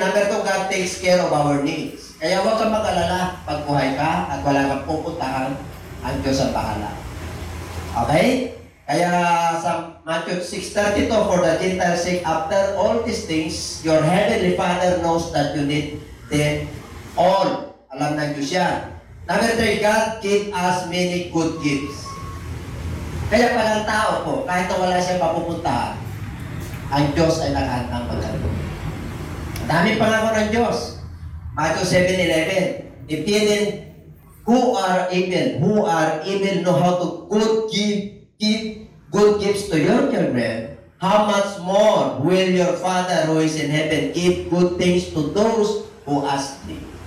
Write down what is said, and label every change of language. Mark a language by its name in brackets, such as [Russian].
[English] Number 2, God takes care of our needs. [Filipino] Kaya huwag kang mag-alala pag buhay ka at wala kang pupuntahan, ang Diyos ang bahala. [English] Okay? [Filipino] Kaya sa [English] Matthew 6:32, for the Gentiles' sake, after all these things, your heavenly Father knows that you need them all. [Filipino] Alam ng Diyos yan. [English] Number 3, God gave us many good gifts. [Filipino] Kaya palang tao po, kahit na wala siyang papupuntahan, ang Diyos ay nakahandang magandang. Dami pangako ng Diyos. Matthew 7:11. [English] If then who are evil know how to give good gifts to your children, how much more will your Father who is in heaven give good things to those who ask Him?